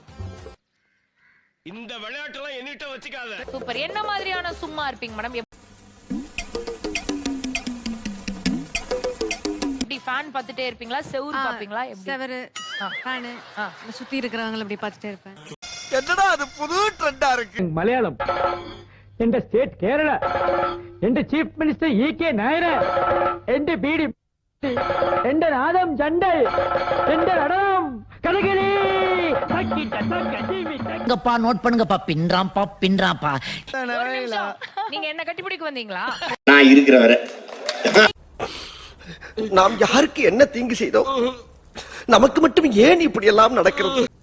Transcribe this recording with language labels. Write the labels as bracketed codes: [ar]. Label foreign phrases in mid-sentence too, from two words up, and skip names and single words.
[ta] இந்த விளையாட்டெல்லாம் என்னிட்ட வச்சுக்காத. சூப்பர். என்ன மாதிரியான சும்மா இருப்பீங்க மேடம்? எப்படி ஃபேன் பார்த்துட்டே இருப்பீங்களா, செவுரு பாப்பீங்களா? எப்படி? செவரு, ஃபேனு, சுத்தி இருக்கிறவங்கள அப்படி பார்த்துட்டே இருப்பேன். என்னடா அது புது ட்ரெண்டா இருக்கு. [ml] മലയാളം എന്റെ സ്റ്റേറ്റ് കേരള എന്റെ [en] chief minister [ml] ഇ.കെ. നായർ എന്റെ ബീഡി എന്റെ നാദം ചണ്ടൽ എന്റെ നടനം കഥകളി [ta] நோட் பண்ணுங்கப்பா, பின்றாம்பா. ஒரு நிமிஷம். நீங்க என்ன கட்டிப்பிடிக்க வந்தீங்களா? நான் இருக்கிற வரை நாம் யாருக்கு என்ன தீங்கு செய்தோம்? நமக்கு மட்டும் ஏன் இப்படி எல்லாம் நடக்கிறது?